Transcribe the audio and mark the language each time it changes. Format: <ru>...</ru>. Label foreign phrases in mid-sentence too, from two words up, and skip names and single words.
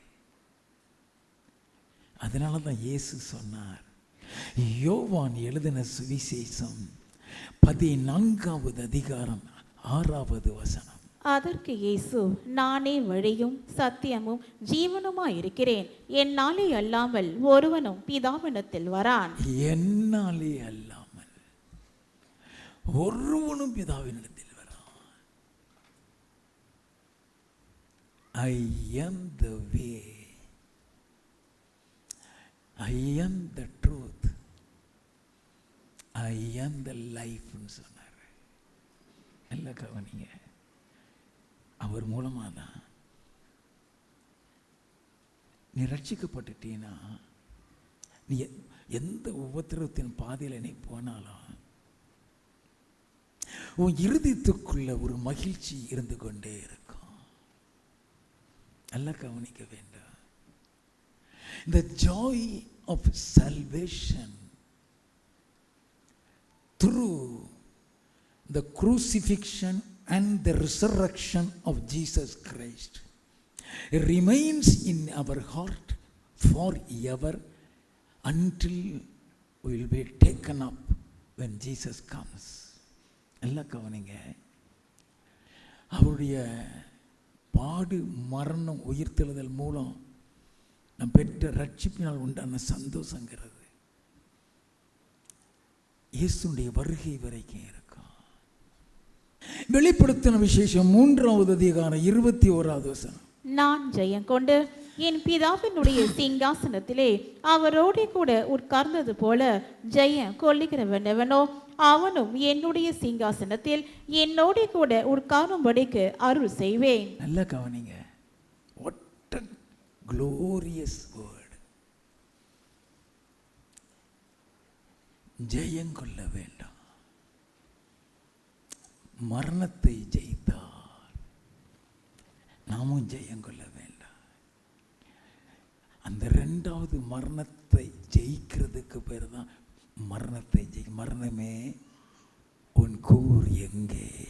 <ta>அதனால தான் இயேசு சொன்னார், யோவான் எழுதின சுவிசேஷம் 14வது அதிகாரம் 6வது வசனம். அதற்கு இயேசு, நானே வழியும் சத்தியமும் ஜீவனுமாய் இருக்கிறேன், என்னாலே அல்லாமல் ஒருவனும் பிதாவினிடத்தில் வரான். என்னாலே அல்லாமல் ஒருவனும் பிதாவினிடத்தில் வரான்.</ta> <en>I am the way, I am the truth, I am the life சொன்னார்.</en> <ta>நல்ல கவனிங்க. அவர் மூலமாக தான் நீ ரட்சிக்கப்பட்டுட்டீன்னா, நீ எந்த உபத்திரவத்தின் பாதையில் நீ போனாலும் உன் இருதயத்துக்குள்ள ஒரு மகிழ்ச்சி இருந்து கொண்டே இருக்கும். நல்லா கவனிக்க வேண்டாம்.</ta> <en>The joy of salvation through the crucifixion and the resurrection of Jesus Christ remains in our heart forever until we will be taken up when Jesus comes.</en> <ta>நல்லா கவனிங்க. அவருடைய பாடு மரணம் உயிர்த்தெழுதல் மூலம் நாம் பெற்ற ரட்சிப்பினால் உண்டான சந்தோஷங்கிறது இயேசுடைய வருகை வரைக்கும் இருக்கும். வெளிப்படுத்தின விசேஷம் 3வது அதிகாரம் 21வது வசனம். நான் ஜெயம் கொண்டு என் பிதாவினுடைய சிங்காசனத்திலே அவரோடு கூட உட்கார்ந்தது போல ஜெயம் கொள்ளுகிறவன் எவனோ அவனும் என்னுடைய சிங்காசனத்தில் என்னோடு கூட உட்காரும்படிக்கு அருள் செய்வேன். நல்லா கவனிங்க.</ta> <en>What a glorious word.</en> <ta>ஜெயம் கொள்ள வேண்டாம். மரணத்தை ஜெயித்தார், நாமும் ஜெயம் கொள்ள வேண்டாம். அந்த 2வது மரணத்தை ஜெயிக்கிறதுக்கு பேர் தான் மரணத்தை மரணமே உன் கூர் எங்கே?</ta>